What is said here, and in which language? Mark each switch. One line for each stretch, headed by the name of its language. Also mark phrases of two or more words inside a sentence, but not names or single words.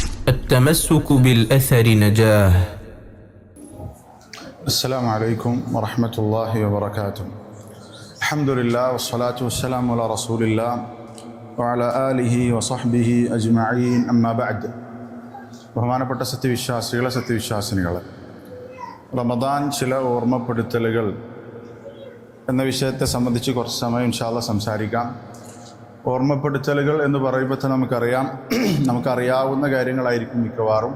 Arabic: التمسك بالأثر نجاه. السلام عليكم ورحمة الله وبركاته. الحمد لله والصلاة والسلام على رسول الله وعلى آله وصحبه أجمعين أما بعد.
Malayalam: ബഹുമാനപ്പെട്ട സത്യവിശ്വാസികളെ, റമദാൻ ചില ഓർമ്മപ്പെടുത്തലുകൾ എന്ന വിഷയത്തെ സംബന്ധിച്ച് കുറച്ച് സമയം
Arabic: إن شاء الله
Malayalam: സംസാരിക്കാം. ഓർമ്മപ്പെടുത്തലുകൾ എന്ന് പറയുമ്പോൾ നമുക്കറിയാവുന്ന കാര്യങ്ങളായിരിക്കും മിക്കവാറും.